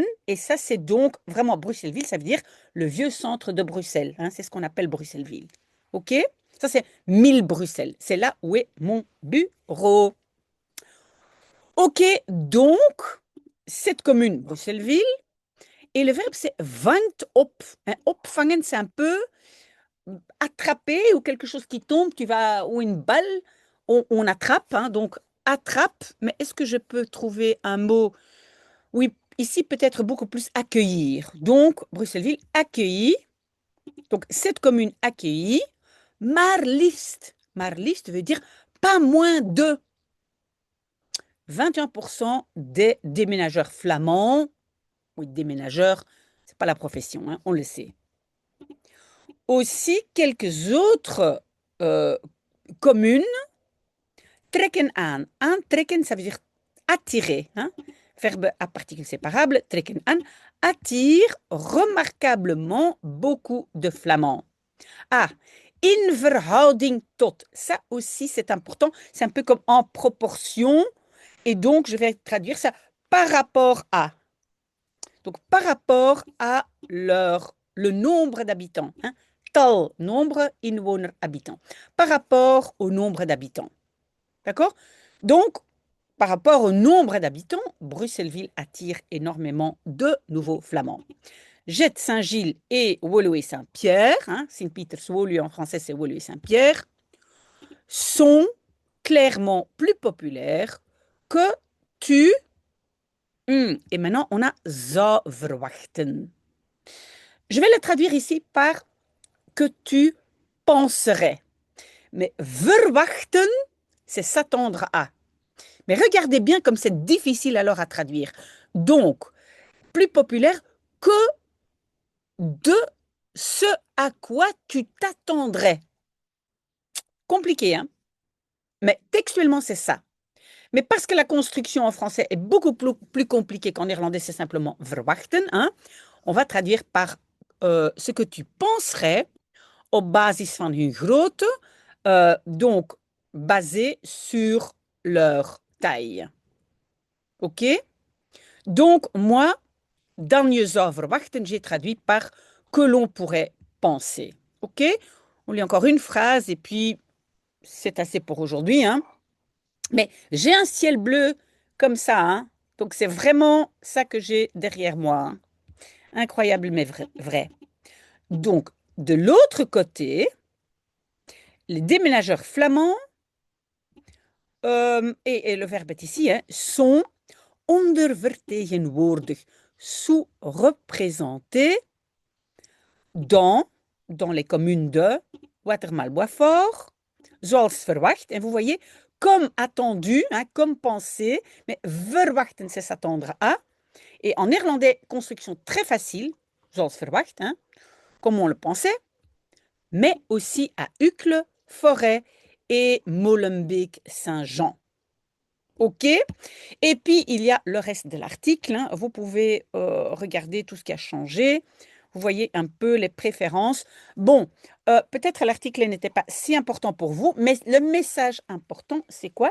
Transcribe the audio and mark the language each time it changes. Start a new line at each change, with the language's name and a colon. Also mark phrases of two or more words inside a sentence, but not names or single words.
French: Et ça, c'est donc vraiment Bruxelles-Ville, ça veut dire le vieux centre de Bruxelles, hein, c'est ce qu'on appelle Bruxelles-Ville. OK? Ça, c'est 1000 Bruxelles. C'est là où est mon bureau. OK, donc, cette commune, Bruxelles-Ville, et le verbe, c'est
Dutch: vangt op. Hein, opvangen,
French: c'est un peu attraper ou quelque chose qui tombe, ou une balle, on attrape, hein, donc attrape. Mais est-ce que je peux trouver un mot? Oui, ici peut-être beaucoup plus accueillir. Donc, Bruxelles-Ville accueillie. Donc, cette commune accueillie.
Dutch: Maar liefst. Maar liefst
French: veut dire pas moins de 21% des déménageurs flamands. Oui, déménageurs, c'est pas la profession, hein, on le sait. Aussi, quelques autres communes
Dutch: trekken aan. Aantrekken,
French: ça veut dire attirer. Hein? Verbe à particules séparables,
Dutch: trekken aan,
French: attire remarquablement beaucoup de Flamands.
Dutch: Ah, in verhouding tot.
French: Ça aussi, c'est important. C'est un peu comme en proportion. Et donc, je vais traduire ça par rapport à. Donc, par rapport à le nombre d'habitants. Hein? Tal, nombre, inwoner, habitants. Par rapport au nombre d'habitants. D'accord? Donc, par rapport au nombre d'habitants, Bruxelles-Ville attire énormément de nouveaux Flamands. Jette, Saint-Gilles et Woluwe-Saint-Pierre, hein, Sint-Pieters-Woluwe en français c'est Woluwe-Saint-Pierre, sont clairement plus populaires que tu. Et maintenant, on a
Dutch: zou verwachten.
French: Je vais le traduire ici par que tu penserais. Mais verwachten, c'est s'attendre à. Mais regardez bien comme c'est difficile alors à traduire. Donc, plus populaire que de ce à quoi tu t'attendrais. Compliqué, hein? Mais textuellement, c'est ça. Mais parce que la construction en français est beaucoup plus compliquée qu'en néerlandais, c'est simplement verwachten, hein, on va traduire par ce que tu penserais
Dutch: op basis van hun grootte,
French: donc basé sur leur taille. OK? Donc, moi,
Dutch: dan je zou verwachten,
French: j'ai traduit par que l'on pourrait penser. OK? On lit encore une phrase et puis c'est assez pour aujourd'hui, hein. Mais j'ai un ciel bleu comme ça, hein. Donc c'est vraiment ça que j'ai derrière moi, hein. Incroyable mais vrai. Donc, de l'autre côté, les déménageurs flamands, et le verbe est ici, hein, sont ondervertegenwoordigd, sous-représentés dans, dans les communes de Watermal-Boisfort,
Dutch: zoals verwacht.
French: Et vous voyez, comme attendu, hein, comme pensé, mais verwachten, c'est s'attendre à. Et en néerlandais, construction très facile,
Dutch: zoals verwacht,
French: hein, comme on le pensait, mais aussi à Uccle, Forêt et Molenbeek-Saint-Jean. OK? Et puis, il y a le reste de l'article, hein. Vous pouvez regarder tout ce qui a changé. Vous voyez un peu les préférences. Bon, peut-être l'article n'était pas si important pour vous, mais le message important, c'est quoi?